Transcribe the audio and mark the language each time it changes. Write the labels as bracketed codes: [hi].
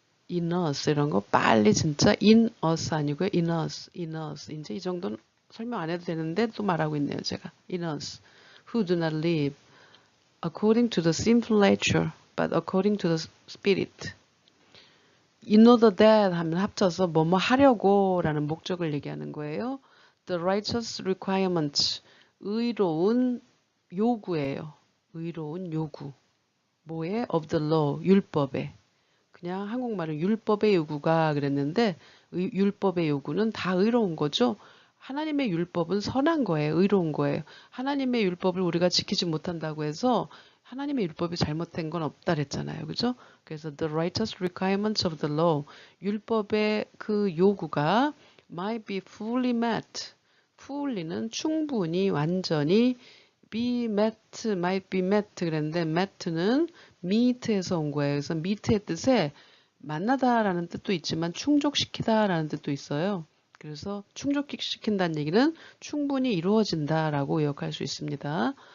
[en] in us [ko] 이런 거 빨리 진짜 in us 아니고요. [en] in us. [ko] 이제 이 정도는 설명 안 해도 되는데 또 말하고 있네요. 제가. [en] in us. who do not live according to the sinful nature, but according to the Spirit. In order that [ko] 하면 합쳐서 뭐뭐 하려고 라는 목적을 얘기하는 거예요. [en] The righteous requirements. [ko] 의로운 요구예요. 의로운 요구. 뭐에? [en] Of the law. [ko] 율법에. 그냥 한국말은 율법의 요구가 그랬는데 율법의 요구는 다 의로운 거죠. 하나님의 율법은 선한 거예요. 의로운 거예요. 하나님의 율법을 우리가 지키지 못한다고 해서 하나님의 율법이 잘못된 건 없다 그랬잖아요. 그죠? 그래서 [en] the righteous requirements of the law. [ko] 율법의 그 요구가 [en] might be fully met. [ko] fully는 충분히 완전히 [en] might be met [ko] 그랬는데 met는 meet에서 온 거예요. 그래서 meet의 뜻에 만나다라는 뜻도 있지만 충족시키다라는 뜻도 있어요. 그래서 충족시킨다는 얘기는 충분히 이루어진다라고 요약할 수 있습니다.